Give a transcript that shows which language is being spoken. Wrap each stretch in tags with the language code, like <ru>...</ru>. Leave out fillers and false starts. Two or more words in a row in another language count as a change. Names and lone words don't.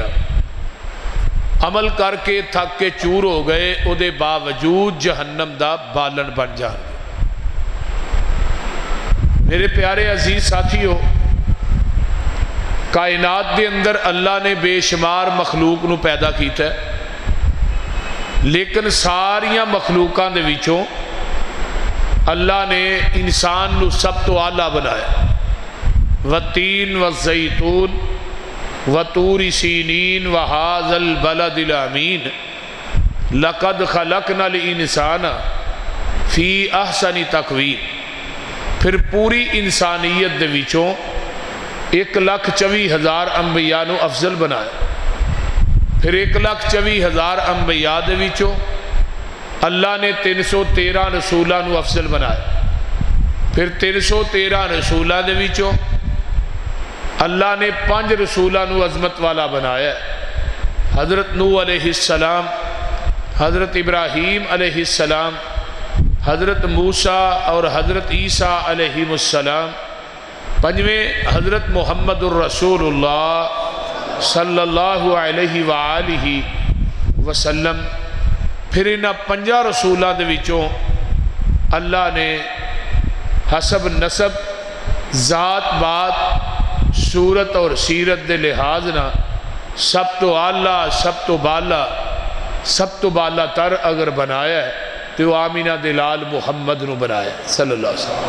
<pa>عمل کر کے تھک کے چور ہو گئے، او دے باوجود جہنم دا بالن بن جان گے۔ میرے پیارے عزیز ساتھیو، کائنات دے اندر اللہ نے بے شمار مخلوق نو پیدا کیتا ہے، لیکن ساریاں مخلوقاں دے وچوں اللہ نے انسان نو سب تو اعلیٰ بنایا۔</pa> <ar>والتین والزیتون وطور سینین وہذا البلد الامین لقد خلقنا الانسان فی احسن تقویم۔</ar> <pa>پھر پوری انسانیت دے وچوں 1,24,000 انبیاء نو افضل بنایا۔ پھر 1,24,000 انبیاء دے وچوں اللہ نے 313 رسولاں نو افضل بنایا۔ پھر 313 رسولاں دے وچوں اللہ نے 5 رسولاں نو عظمت والا بنایا ہے۔ حضرت نوح</pa> <ar>علیہ السلام،</ar> <pa>حضرت ابراہیم</pa> <ar>علیہ السلام،</ar> <pa>حضرت موسیٰ اور حضرت عیسیٰ</pa> <ar>علیہ السلام،</ar> <pa>5ویں حضرت محمد الرسول اللہ</pa> <ar>صلی اللہ علیہ وآلہ وسلم۔</ar> <pa>پھر انہاں 5 رسولاں دے وچوں اللہ نے حسب نسب، ذات بات، صورت اور سیرت دے لحاظ نہ سب تو اعلیٰ، سب تو بالا، سب تو بالا تر اگر بنایا ہے تو آمینہ دلال محمد نو بنایا</pa> <ar>صلی اللہ علیہ وسلم۔</ar>